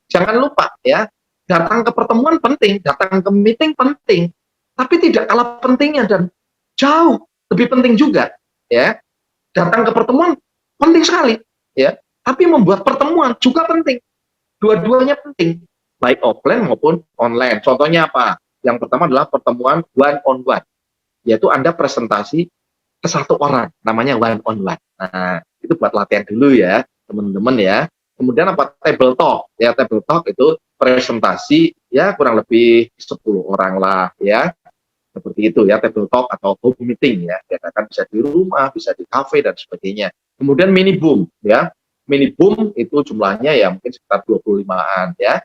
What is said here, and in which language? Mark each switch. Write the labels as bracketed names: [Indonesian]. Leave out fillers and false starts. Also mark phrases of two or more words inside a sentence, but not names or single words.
[Indonesian] Jangan lupa, ya, datang ke pertemuan penting, datang ke meeting penting, tapi tidak kalah pentingnya dan jauh lebih penting juga, ya, datang ke pertemuan penting sekali, ya. Tapi membuat pertemuan juga penting. Dua-duanya penting, baik offline maupun online. Contohnya apa? Yang pertama adalah pertemuan [English] one on one, [Indonesian] yaitu Anda presentasi ke satu orang, namanya [English] one on one. [Indonesian] Nah, itu buat latihan dulu ya, teman-teman ya. Kemudian apa? [English] Table talk. [Indonesian] Ya, [English] table talk [Indonesian] itu presentasi ya kurang lebih 10 orang lah ya. Seperti itu ya, [English] table talk [Indonesian] atau [English] home meeting [Indonesian] ya. Biasakan bisa di rumah, bisa di cafe dan sebagainya. Kemudian [English] mini boom [Indonesian] ya. [English] Mini boom [Indonesian] itu jumlahnya ya mungkin sekitar 25-an ya.